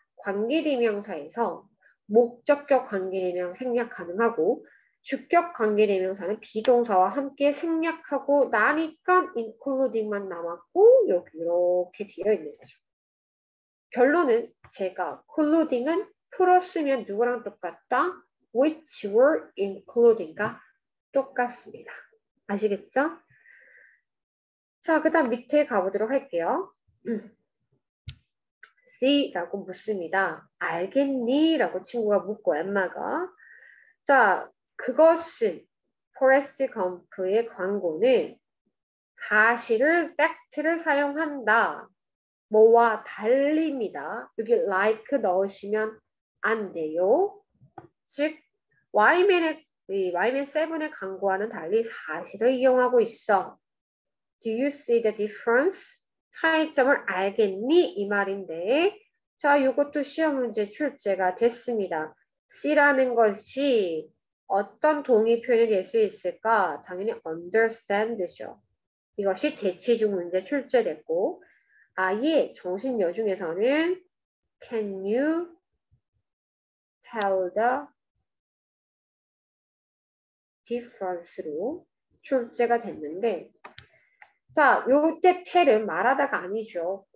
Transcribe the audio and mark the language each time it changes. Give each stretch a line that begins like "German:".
Korean: 관계대명사에서 목적격 관계대명 생략 가능하고 주격 관계대명사는 비동사와 함께 생략하고 나니까 including만 남았고 여기 이렇게 되어 있는 거죠. 결론은 제가 including은 풀었으면 누구랑 똑같다?
English: which were including과
Korean: 똑같습니다. 아시겠죠? 자, 그 다음 밑에 가보도록 할게요. C라고 묻습니다. 알겠니? 라고 친구가 묻고 엠마가 자, 그것은 포레스트 검프의 광고는 사실을 팩트를 사용한다. 뭐와 달리입니다. 여기 like 넣으시면 안 돼요. 즉 Yman7의 광고와는 달리 사실을 이용하고 있어.
English: Do you see the difference?
Korean: 차이점을 알겠니? 이 말인데 자, 이것도 시험 문제 출제가 됐습니다. C라는 것이 어떤 동의 표현이 될 수 있을까? 당연히 understand죠. 이것이 대치중 문제 출제됐고 아예 정신여 중에서는
English: can you tell the difference
Korean: 로 출제가 됐는데 자, 요때 tell은 말하다가 아니죠.